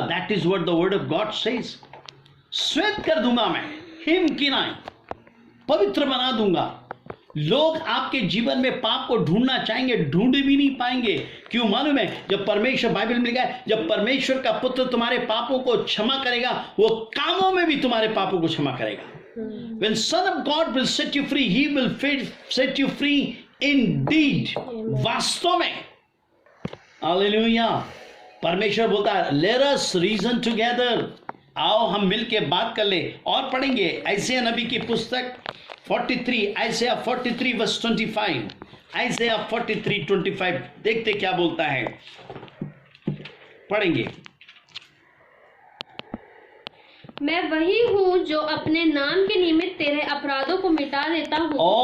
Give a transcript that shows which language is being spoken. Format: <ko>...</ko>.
<en>That is what the word of God says.</en> <hi>श्वेत कर दूंगा, मैं हिम किनाए, पवित्र बना दूंगा। लोग आपके जीवन में पाप को ढूंढना चाहेंगे, ढूंढ भी नहीं पाएंगे। क्यों मालूम है, जब परमेश्वर, बाइबल में लिखा है, जब परमेश्वर का पुत्र तुम्हारे पापों को क्षमा करेगा, वो कामों में भी तुम्हारे पापों को क्षमा करेगा।</hi> <en>When Son of God will set you free, He will set you free indeed.</en> <hi>वास्तव में, हालेलुया। परमेश्वर बोलता है,</hi> <en>let us reason together.</en> <hi>आओ हम मिलके बात कर ले। और पढ़ेंगे आइज़ाया नबी की पुस्तक 43, आइज़ाया 43 वर्स 25, आइज़ाया 43:25। देखते क्या बोलता है, पढ़ेंगे। मैं वही हूँ जो अपने नाम के निमित्त तेरे अपराधों को मिटा देता हूँ।</hi>